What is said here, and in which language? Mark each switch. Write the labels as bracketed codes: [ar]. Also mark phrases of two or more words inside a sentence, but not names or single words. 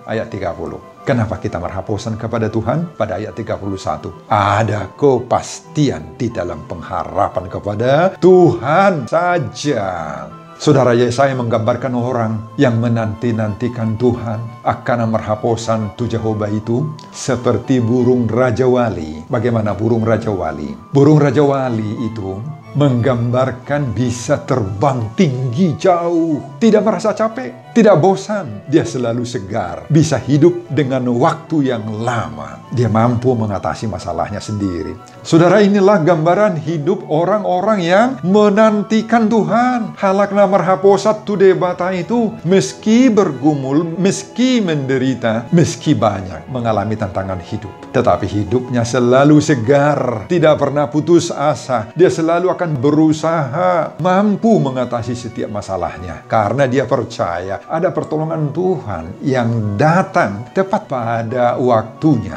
[id] Ayat 30. Kenapa kita merhaposan kepada Tuhan? Pada ayat 31. Ada kepastian di dalam pengharapan kepada Tuhan saja. Saudara, Yesaya menggambarkan orang yang menanti-nantikan Tuhan akan [bbc] merhaposan tu Jehovah [id] itu seperti burung Raja Wali. Bagaimana burung Raja Wali? Burung Raja Wali itu menggambarkan bisa terbang tinggi jauh, tidak merasa capek, tidak bosan, dia selalu segar, bisa hidup dengan waktu yang lama, dia mampu mengatasi masalahnya sendiri. Saudara, inilah gambaran hidup orang-orang yang menantikan Tuhan. [bbc] Halakna merhaposat tu debata [id] itu, meski bergumul, meski menderita, meski banyak mengalami tantangan hidup, tetapi hidupnya selalu segar, tidak pernah putus asa, dia selalu akan berusaha mampu mengatasi setiap masalahnya karena dia percaya ada pertolongan Tuhan yang datang tepat pada waktunya.